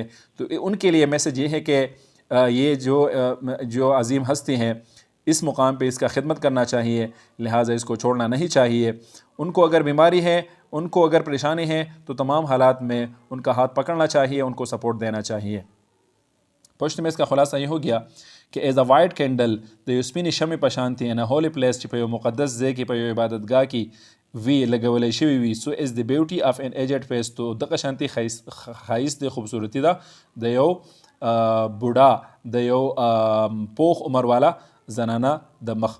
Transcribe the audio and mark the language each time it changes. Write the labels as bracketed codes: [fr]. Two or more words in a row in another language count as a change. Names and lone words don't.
[ur] تو ان کے لیے میسج یہ ہے کہ یہ جو عظیم ہستی ہیں اس مقام پہ اس کا خدمت کرنا چاہیے، لہٰذا اس کو چھوڑنا نہیں چاہیے. ان کو اگر بیماری ہے، ان کو اگر پریشانی ہے تو تمام حالات میں ان کا ہاتھ پکڑنا چاہیے، ان کو سپورٹ دینا چاہیے. پشت میں اس کا خلاصہ یہ ہو گیا کہ [en] as a white candle [ps] د یو سپینې شمې په شانتې [en] in holy place [ps] چې په یو مقدس ځای کې په یو عبادتګاه کې وی لګولی شوي وي، [en] so is the beauty of an aged face, [ps] تو دغه شانتې ښایست د خوبصورتي ده د یو بوډا، د یو پوخ عمر والا زنانه د مخ.